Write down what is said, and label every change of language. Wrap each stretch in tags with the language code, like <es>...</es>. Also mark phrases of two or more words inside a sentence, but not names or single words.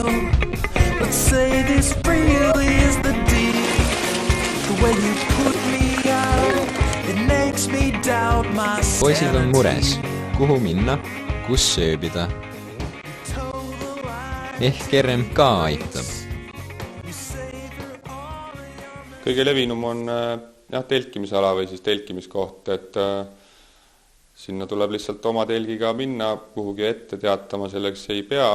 <en>Let's say this really is the deal. The way you put me out, it makes me doubt my sanity.</en> <et>Poisid on mures, kuhu minna, kus sööbida. Ehk RMK aitab. Kõige levinum on telkimisala või siis telkimiskoht, et sinna tuleb lihtsalt oma telgiga minna, kuhugi ette teatama selleks ei pea.</et>